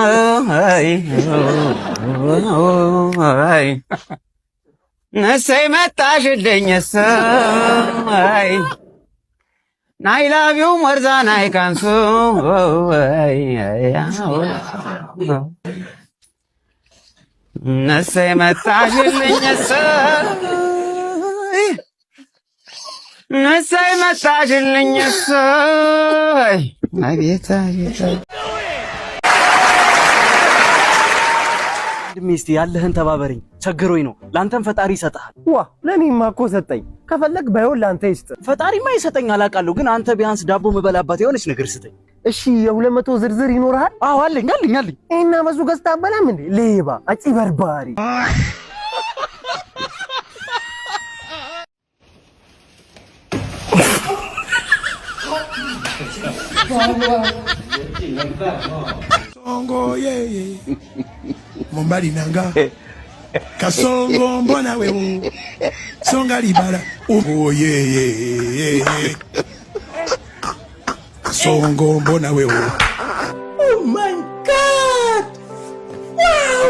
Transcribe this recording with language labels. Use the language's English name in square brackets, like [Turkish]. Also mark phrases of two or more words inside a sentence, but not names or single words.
[English] Say መጣሽልኝ say. I love you more than I can say. Say መጣሽልኝ say መጣሽልኝ say. አቤት [Amharic] ሚስት ያለህን ተባበረኝ፣ ቸግሮኝ ነው። ላንተም ፈጣሪ ይሰጣል። ዋ ለኔማ እኮ ሰጠኝ። ከፈለክ ባይሆን ላንተ ይስጥ። ፈጣሪማ ይሰጠኝ አላውቃለሁ፣ ግን አንተ ቢያንስ ዳቦ መበላባት የሆነች ነገር ስጠኝ። እሺ የ200 ዝርዝር ይኖርሃል? አዎ አለኝ። እና በሱ ገዝታ አበላም እንዴ? ሌባ አጭበርባሪ። [Swahili] Songo yeye Mombali nanga Kasongo mbona wewe Songa libala Oh yeye Kasongo mbona wewe [English] Oh my god Wow